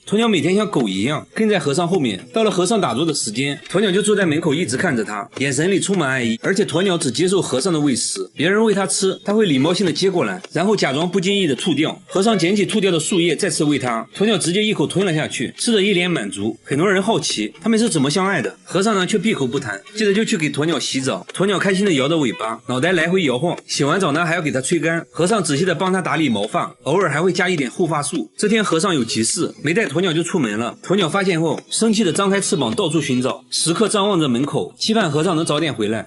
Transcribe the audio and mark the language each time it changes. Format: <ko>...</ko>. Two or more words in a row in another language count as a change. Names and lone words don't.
<zh>鴕鳥每天像狗一樣跟在和尚後面，到了和尚打坐的時間，鴕鳥就坐在門口一直看着他，眼神裡充滿愛意。而且鴕鳥只接受和尚的餵食，別人餵他吃，他會禮貌性的接過來，然後假裝不經意的吐掉。和尚撿起吐掉的樹葉再次餵他，鴕鳥直接一口吞了下去，吃得一臉滿足。很多人好奇他們是怎麼相愛的，和尚呢卻閉口不談，接着就去給鴕鳥洗澡。鴕鳥開心的搖着尾巴，腦袋來回搖晃，洗完澡呢還要給它吹乾。和尚仔細的幫他打理毛髮，偶爾還會加一點護髮素。這天和尚有急事，沒帶鴕鳥就出門了。鴕鳥發現後，生氣的張開翅膀到處尋找，時刻張望着門口，期盼和尚能早點回來。</zh>